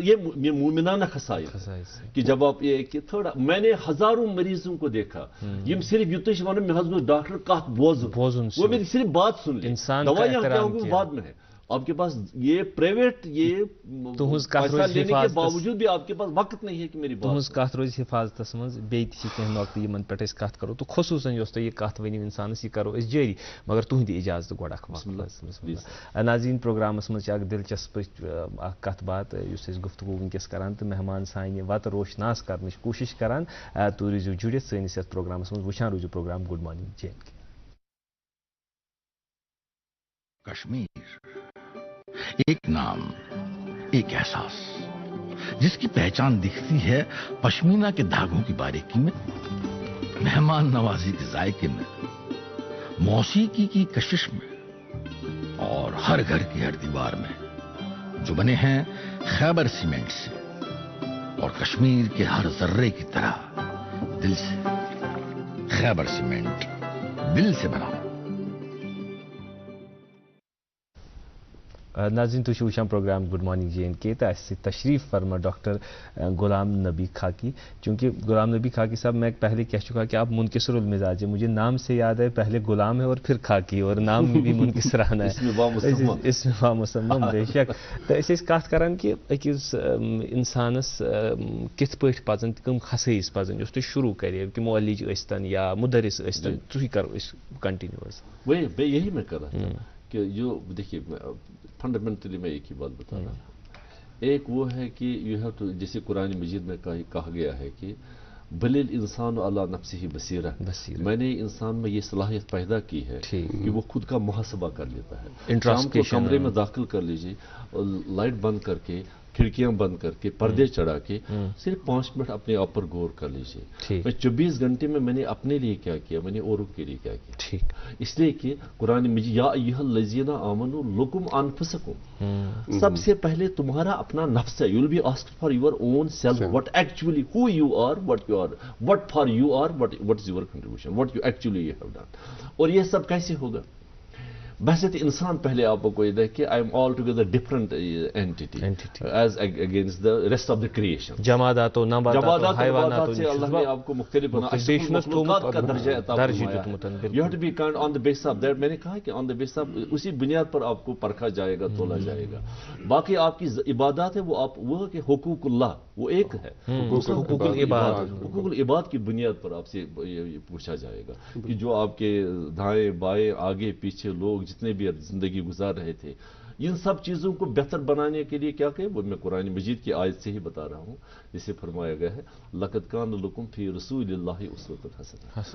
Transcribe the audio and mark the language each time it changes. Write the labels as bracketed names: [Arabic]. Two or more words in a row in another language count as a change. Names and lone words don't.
[Urdu] یہ مومنانہ خصائص کہ جب آپ یہ کہ تھوڑا میں نے ہزاروں مریضوں کو دیکھا یم صرف یوتش ون میں حضرت ڈاکٹر کات بوزن وہ میری صرف بات سن لی، دوائیاں کیا ہوگی بعد میں ہے. آپ کے پاس یہ پرائیویٹ یہ پیسہ لینے کے باوجود بھی آپ کے پاس وقت نہیں ہے کہ میری بات [Kashmiri] کت روز حفاظتس مز بیٚیہِ تہِ چھِ کینٛہہ نۄقطہٕ یِمن پٮ۪ٹھ أسۍ کتھ کرو تہٕ خصوٗصن یۄس تۄہہِ یہِ کتھ ؤنِو اِنسانس یہِ کرو أسۍ جٲری مگر تُہنٛدِ اِجازتہٕ گۄڈٕ اکھ وقت. ناظریٖن پروگرامس منٛز چھِ اکھ دلچسپ اکھ کتھ باتھ یُس أسۍ گفتگو وٕنکیٚس کران تہٕ مہمان سانہِ وتہٕ روشناس کرنٕچ کوٗشش کران. تُہۍ روٗزِو جُڑِتھ سٲنِس یتھ پروگرامس منٛز وٕچھان روٗزِو پروگرام [English] good morning [Kashmiri] جے اینڈ کے. [Urdu] کشمیر ایک نام، ایک احساس جس کی پہچان دکھتی ہے پشمینہ کے دھاگوں کی باریکی میں، مہمان نوازی کے ذائقے میں، موسیقی کی کشش میں اور ہر گھر کی ہر دیوار میں، جو بنے ہیں خیبر سیمنٹ سے اور کشمیر کے ہر ذرے کی طرح دل سے. خیبر سیمنٹ دل سے بنا [Kashmiri] ناظرین تُہۍ چھِو وٕچھان پروگرام [English] good morning [Kashmiri] JNK تہٕ اَسہِ سۭتۍ تشریف فرما ڈاکٹر غلام نبی خاکی. [Urdu] چونکہ غلام نبی خاکی صاحب میں پہلے کہہ چکا کہ آپ منکسر المزاج ہیں. مجھے نام سے یاد ہے پہلے غلام ہے اور پھر خاکی, اور نام بھی منکسرانہ ہے. اس میں وامسمم بے شک. [Kashmiri] تو أسۍ ٲسۍ کَتھ کران کہ أکِس اِنسانس کِتھ پٲٹھۍ پَزن کٕم خصٲیِص پَزن یُس تُہۍ شروع کرے کہ مولج ٲسۍتن یا مدرس ٲسۍتن, تُہۍ کرو أسۍ کنٹینیو حظ. [Urdu] وہی یہی میں کر رہا تھا کہ جو دیکھیے فنڈامنٹلی میں ایک ہی بات بتا رہا ہوں. ایک وہ ہے کہ [English] you have to, [Urdu] جیسے قرآن مجید میں کہا گیا ہے کہ [Arabic] بل الانسان علی نفسہ بصیرہ, [Urdu] میں نے انسان میں یہ صلاحیت پیدا کی ہے کہ وہ خود کا محاسبہ کر لیتا ہے. شام کو کمرے میں داخل کر لیجیے اور لائٹ بند کر کے, کھڑکیاں بند کر کے, پردے چڑھا کے صرف 5 منٹ اپنے آپ پر غور کر لیجیے. میں 24 گھنٹے میں نے اپنے لیے کیا کیا, میں نے اوروں کے لیے کیا کیا. اس لیے کہ قرآن مجید [Arabic] یا ایھا الذین آمنوا لکم انفسکم, [Urdu] سب سے پہلے تمہارا اپنا نفس ہے. [English] You will be asked for your own self what actually who you are, what you are, what for you are, what is your contribution, what you actually you have done. [Urdu] اور یہ سب کیسے ہوگا؟ بحثیت انسان پہلے آپ کو یہ دیکھ کہ [English] I am all together different entity as against the rest of the creation. [Urdu] جمادات و نباتات حیوانات سے اللہ نے آپ کو مختلف بنا, مخلوقات کا درجہ عطا فرمایا ہے. [English] You have to be kind on the basis of that. [Urdu] میں نے کہا کہ [English] on the basis of [Urdu] اسی بنیاد پر آپ کو پرکھا جائے گا, تولا جائے گا. باقی آپ کی عبادات ہے وہ کہ حقوق اللہ وہ ایک ہے, حقوق العباد کی بنیاد پر آپ سے پوچھا جائے گا کہ جو آپ کے دائیں بائیں آگے پیچھے لوگ جتنے بھی زندگی گزار رہے تھے, ان سب چیزوں کو بہتر بنانے کے لیے کیا کہ وہ میں قرآن مجید کی آیت سے ہی بتا رہا ہوں, جسے فرمایا گیا ہے [Arabic] لقد کان لکم فی رسول اللہ اسوۃ حسنہ.